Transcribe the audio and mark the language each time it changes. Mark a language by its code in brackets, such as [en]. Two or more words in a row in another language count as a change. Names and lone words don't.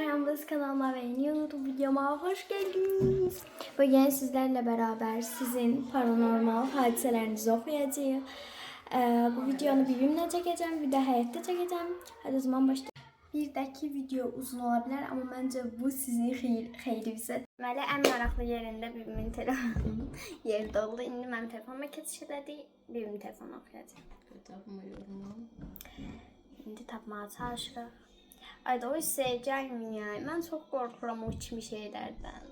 [tr] Hamdolsun kanalıma ve yeni YouTube videoma hoş geldiniz. Bugün sizlerle beraber sizin paranormal hadiselerinizi okuyacağım. Bu videonu bibimle çekeceğim, bir de hayatta çekeceğim. Hadi o zaman başlayalım. Bir dahaki video uzun olabilir ama bence bu sizin xeyrinizə. [az] Deməli, ən maraqlı yerində bibimin telefonunun yerdə oldu. İndi mənim telefonuma keçişdədir, bibimin telefonu oxuyacağım. [tr] Tapmıyorum. [az] İndi tapmağa çalışırıq. Ayda o hissəyə gəlməyək. Mən çox qorxuram o kimi şeylərdən.